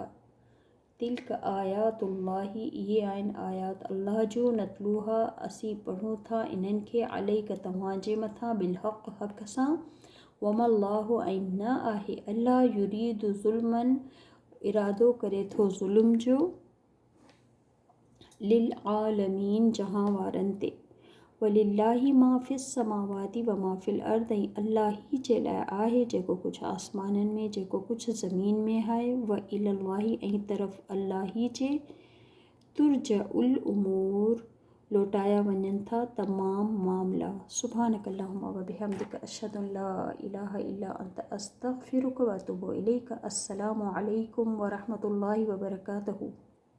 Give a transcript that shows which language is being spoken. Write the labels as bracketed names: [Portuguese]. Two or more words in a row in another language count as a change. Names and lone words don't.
[Arabic] تلك آيات الله [Sindhi] ये आहिनि आयात अल्लाह जो नतलूहा असी पढ़ूं था इन्हनि खे अलैका तव्हांजे मथां बिलहक़ हक़ सां। वमल्लाहु ऐं न आहे अल्लाह [Arabic] يريد ظلما [Sindhi] इरादो करे थो ज़ुल्म जो [Arabic] للعالمين [Sindhi] जहां वारनि ते। [Arabic] ولله ما في السماوات وما في الأرض [Sindhi] ऐं अल्लाह ही जे लाइ आहे जेको कुझु आसमाननि में जेको कुझु ज़मीन में आहे। [Arabic] وإلى الله [Sindhi] ऐं तरफ़ अल्लाह ही जे [Arabic] ترجع الأمور [Sindhi] लोटाया वञनि था तमाम मामला। [Arabic] سبحانك اللهم وبحمدك أشهد أن لا إله إلا أنت أستغفرك وأتوب إليك. السلام عليكم ورحمة الله وبركاته.